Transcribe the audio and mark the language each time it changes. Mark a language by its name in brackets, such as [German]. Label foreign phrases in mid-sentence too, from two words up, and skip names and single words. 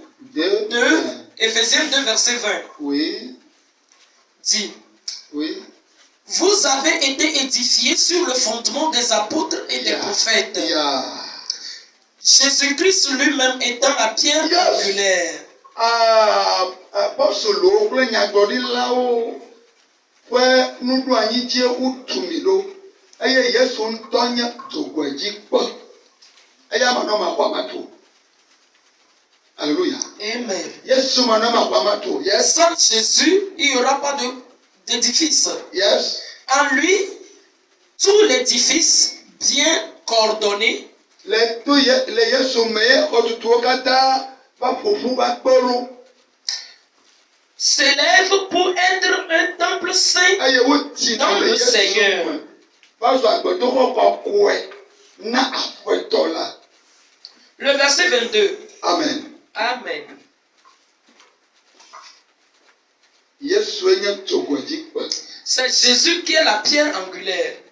[French] 2, 2, Éphésiens 2, verset 20. Oui. Dit. Oui. Vous avez été édifiés sur le fondement des apôtres et des prophètes. Jésus-Christ lui-même étant la pierre angulaire. [Ewe] Apostolo kple nyagblɔɖilawo ƒe nuɖoanyi wotumi ɖo eye Yesu ŋutɔ nye dzogoedzikpe. Eya manɔ maxɔamato. Alléluia. Amen. Yesu manɔ maxɔamato. Yes. [French] Sans Jésus, il n'y aura pas d'édifice. Yes. En lui, tout l'édifice bien coordonné. [Ewe] Le Yesu me xɔtutuwo katã va ƒoƒu va kpɔɖo. [French] S'élève pour être un temple saint dans le Seigneur. Le verset 22. Amen. Amen. C'est Jésus qui est la pierre angulaire.